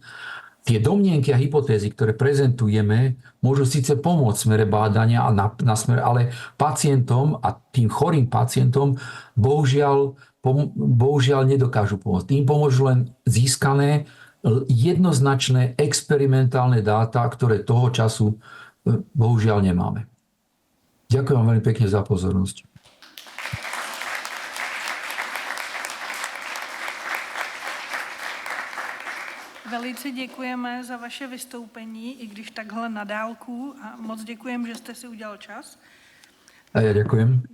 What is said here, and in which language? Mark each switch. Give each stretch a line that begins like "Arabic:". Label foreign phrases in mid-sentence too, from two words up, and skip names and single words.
Slovak: Tie domnienky a hypotézy, ktoré prezentujeme, môžu síce pomôcť v smere bádania a na smer, ale pacientom a tým chorým pacientom bohužiaľ nedokážu pomôcť. Tým pomôžu len získané jednoznačné experimentálne dáta, ktoré toho času bohužiaľ nemáme. Ďakujem vám veľmi pekne za pozornosť.
Czech: Velice děkujeme za vaše vystoupení, i když takhle na dálku. A moc děkujeme, že jste si udělal čas.
Slovak: A ja ďakujem.